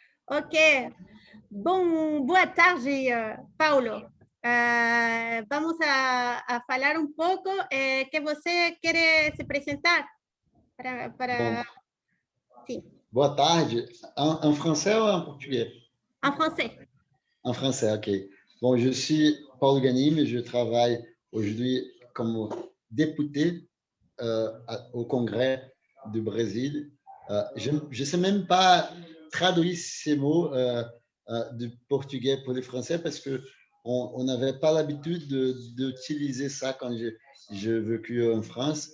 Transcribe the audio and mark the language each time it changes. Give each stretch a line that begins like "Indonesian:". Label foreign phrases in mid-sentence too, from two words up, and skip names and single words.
Portuguese: Ok. Boa tarde, Paulo. Vamos a falar um pouco. Que você quer se apresentar?
French: Bon,
Portuguese: Sim, boa tarde.
French: En français ou en portugais? en français. En français, ok. Bon, je suis Paul Ganim et je travaille aujourd'hui comme député au Congrès du Brésil. Je ne sais même pas traduire ces mots du portugais pour le français parce que on n'avait pas l'habitude d'utiliser ça quand j'ai vécu en France.